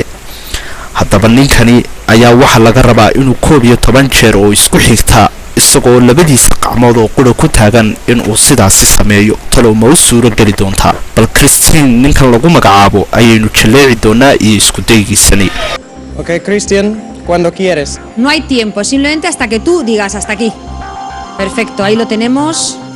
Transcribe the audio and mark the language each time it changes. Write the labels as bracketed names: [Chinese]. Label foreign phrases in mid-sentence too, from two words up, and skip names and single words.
[Somali] haddaba ninkani ayaa waxa laga rabaa inuu 11 jeer oo isku xigta isagoo labadiisa gacmood oo qura ku taagan in uu sidaasi sameeyo. talo ma u suuro gali doontaa? bal Christine ninkan lagu magacaabo ayaynu jaleeci doonaa iyo isku daygiisani. [Spanish] Okay, Christian, cuando quieres. No hay tiempo, simplemente hasta que tú digas hasta aquí. Perfecto, ahí lo tenemos.